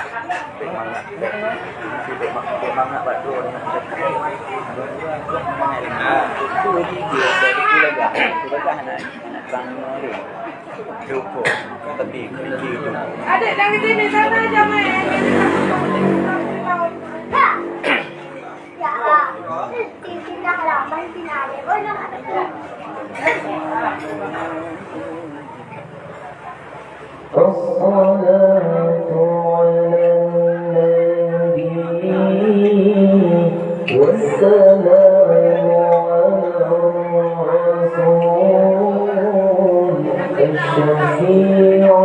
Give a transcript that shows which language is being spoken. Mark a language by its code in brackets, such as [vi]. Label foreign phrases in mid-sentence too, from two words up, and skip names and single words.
[tl] Mga bato na [id] Adik dari sini sana aja main. [ar] الصلاة على النبي والسلام على الرسول الشفيع